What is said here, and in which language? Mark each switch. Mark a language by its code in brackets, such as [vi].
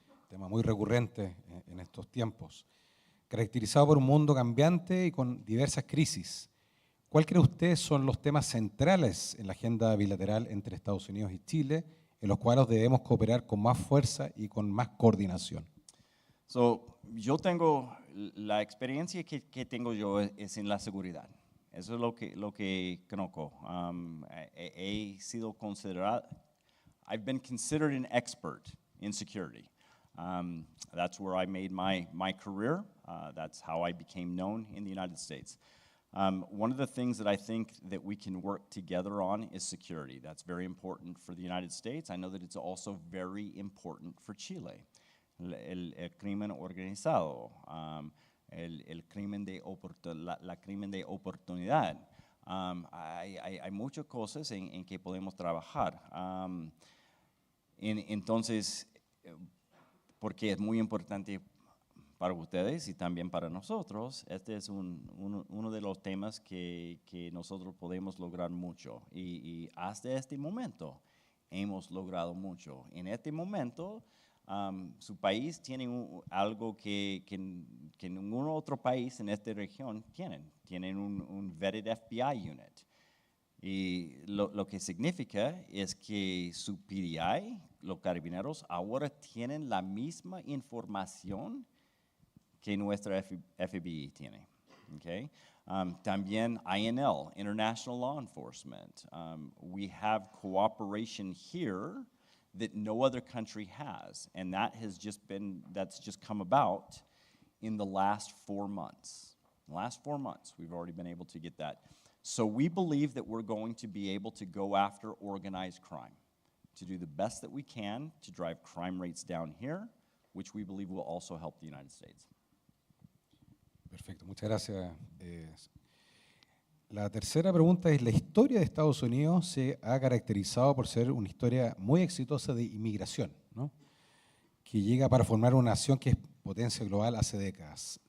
[es] Tema muy recurrente en estos tiempos, caracterizado por un mundo cambiante y con diversas crisis, ¿cuál cree usted son los temas centrales en la agenda bilateral entre Estados Unidos y Chile, en los cuales debemos cooperar con más fuerza y con más coordinación? Yo tengo, la experiencia que tengo yo es en la seguridad. Eso es lo que conozco. He sido considerado, [en] I've been considered an expert in security. That's where I made my career. That's how I became known in the United States. One of the things that I think that we can work together on is security. That's very important for the United States. I know that it's also very important for Chile. [es] El crimen organizado, el crimen la crimen de oportunidad. Hay muchas cosas en que podemos trabajar. Entonces, porque es muy importante para ustedes y también para nosotros, este es uno de los temas que nosotros podemos lograr mucho. Y hasta este momento hemos logrado mucho. En este momento, su país tiene algo que ningún otro país en esta región tienen. Tienen un vetted FBI unit. Y lo que significa es que su PDI, los carabineros, ahora tienen la misma información que nuestra FBI tiene. Okay? También INL, International Law Enforcement. [en] We have cooperation here that no other country has, and that's just come about in the last 4 months. In the last 4 months, we've already been able to get that. So we believe that we're going to be able to go after organized crime, to do the best that we can to drive crime rates down here, which we believe will also help the United States. [es] Perfecto, muchas gracias. La tercera pregunta es, la historia de Estados Unidos se ha caracterizado por ser una historia muy exitosa de inmigración, ¿no? Que llega para formar una nación que es potencia global hace décadas.